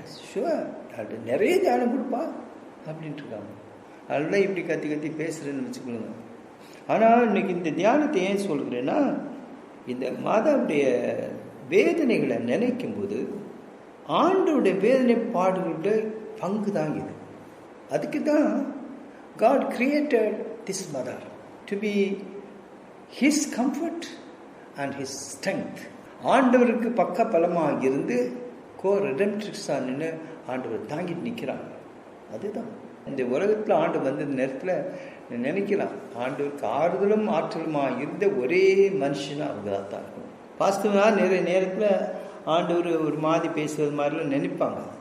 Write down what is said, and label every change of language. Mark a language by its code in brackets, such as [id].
[ta] Sure, doctor நிறைய தியானம் கொடுப்பா அப்படின்ட்டு இருக்காங்க. அதெல்லாம் இப்படி கத்தி பேசுகிறேன்னு வச்சுக்கொள்ளுங்க. ஆனால் இன்னைக்கு இந்த தியானத்தை ஏன் சொல்கிறேன்னா, இந்த மாதாவுடைய வேதனைகளை நினைக்கும் போது ஆண்டவருடைய வேதனை பாடுகளுடைய பங்கு தான் இது. அதுக்கு தான் [en] God created this mother to be his comfort and his strength. [ta] ஆண்டவருக்கு பக்க பலமாக இருந்து co-redemptrix ஆண்டவர் தாங்கிட்டு நிற்கிறாங்க. அதுதான் இந்த உலகத்தில் ஆண்டு வந்த நேரத்தில் நினைக்கலாம், ஆண்டவருக்கு ஆறுதலும் ஆற்றலுமா இருந்த ஒரே மனுஷனா அவங்க தான் இருக்கும். வாஸ்தவமாக நிறைய நேரத்தில் ஆண்டவர் ஒரு மாதிரி பேசுவது மாதிரிலாம் நினைப்பாங்க.